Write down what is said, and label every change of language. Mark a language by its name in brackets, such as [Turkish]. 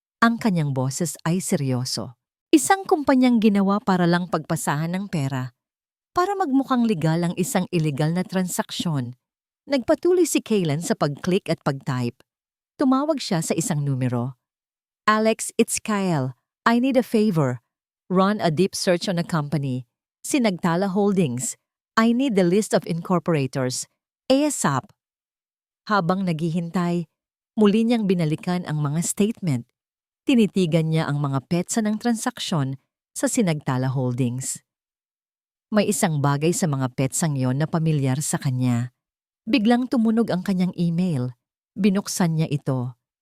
[Filipino] Ang kanyang boses ay seryoso. Isang kumpanyang ginawa para lang pagpasahan ng pera. Para magmukhang legal ang isang illegal na transaksyon. Nagpatuloy si Kaylan sa pag-click at pag-type. Tumawag siya sa isang numero. [English] Alex, it's Kyle. I need a favor. Run a deep search on a company. Sinagtala Holdings. I need the list of incorporators. ASAP. [Filipino] Habang naghihintay, muli niyang binalikan ang mga statement. Tinitigan niya ang mga petsa ng transaksyon sa Sinagtala Holdings. May isang bagay sa mga petsang yon na pamilyar sa kanya. Biglang tumunog ang kanyang email. Binuksan niya ito.